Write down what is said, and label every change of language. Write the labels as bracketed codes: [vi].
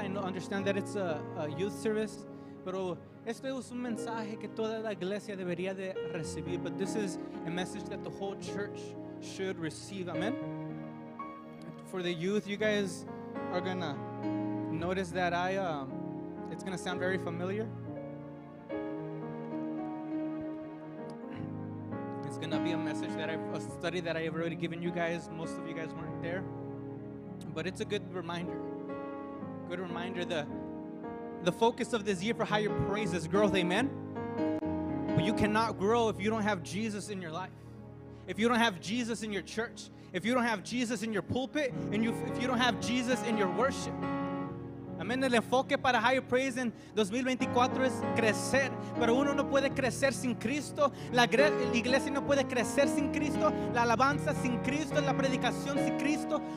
[en] I understand that it's a youth service. [es] Pero este es un mensaje que toda la iglesia debería de recibir. [en] But this is a message that the whole church should receive. Amen. For the youth, you guys are going to notice that it's going to sound very familiar. It's going to be a study that I've already given you guys. Most of you guys weren't there. But it's a good reminder. Good reminder. The focus of this year for Higher Praise is growth, amen? But you cannot grow if you don't have Jesus in your life. If you don't have Jesus in your church. If you don't have Jesus in your pulpit. And if you don't have Jesus in your worship. [es] Amén. El enfoque para Higher Praise en 2024 es crecer, pero uno no puede crecer sin Cristo. La iglesia no puede crecer sin Cristo. La alabanza sin Cristo, la predicación sin Cristo.